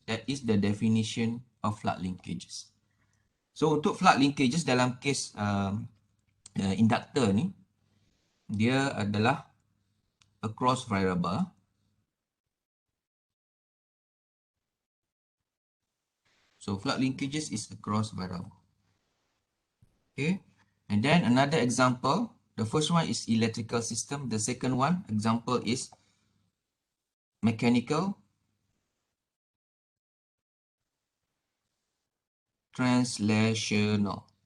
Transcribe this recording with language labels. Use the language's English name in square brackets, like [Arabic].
[English] That is the definition of flux linkages. [Malay] So untuk flux linkages dalam kes inductor ni, dia adalah across variable. [English] So flux linkages is across variable. Okay, and then another example. The first one is electrical system. The second one example is mechanical translational.